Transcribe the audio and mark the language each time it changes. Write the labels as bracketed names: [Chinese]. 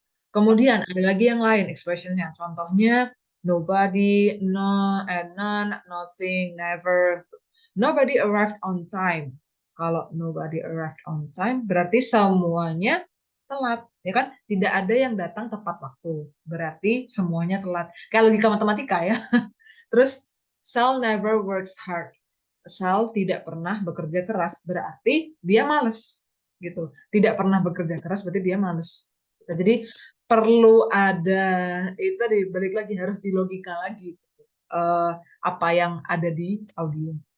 [Indonesian] Kemudian ada lagi yang lain expressionnya. Contohnya nobody, no, and none, nothing, never. [English] Nobody arrived on time. [Indonesian] Kalau nobody arrived on time berarti semuanya telat, ya kan? Tidak ada yang datang tepat waktu. Berarti semuanya telat. Kayak logika matematika ya. [English] Terus Sal never works hard. [Indonesian] Sal tidak pernah bekerja keras, berarti dia males gitu. Tidak pernah bekerja keras berarti dia males. Jadi perlu ada itu tadi balik lagi harus di logika lagi apa yang ada di audio.